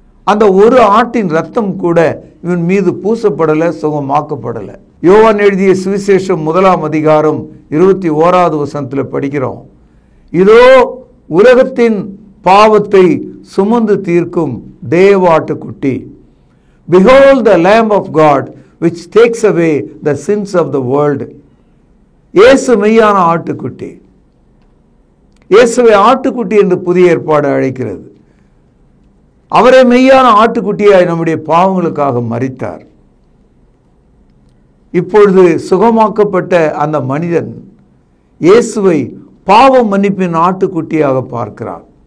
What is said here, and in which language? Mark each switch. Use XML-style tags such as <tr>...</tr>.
<ta>அந்த ஒரு ஆட்டின் ரத்தம் கூட இவன் மீது பூசப்படலை, சுகமாக்கப்படலை. யோவான் எழுதிய சுவிசேஷம் 1 அதிகாரம் 21வது வசனத்தில் படிக்கிறோம், இதோ உலகத்தின் பாவத்தை சுமந்து தீர்க்கும் தேவாட்டுக்குட்டி.</ta> <en>Behold the Lamb of God which takes away the sins of the world.</en> <ta>இயேசு மெய்யான ஆட்டுக்குட்டி. இயேசுவை ஆட்டுக்குட்டி என்று புதிய ஏற்பாடு அழைக்கிறது. அவரே மெய்யான ஆட்டுக்குட்டியாய் நம்முடைய பாவங்களுக்காக மரித்தார். இப்பொழுது சுகமாக்கப்பட்ட அந்த மனிதன் இயேசுவை பாவ மன்னிப்பின் ஆட்டுக்குட்டியாக பார்க்கிறார்.</ta>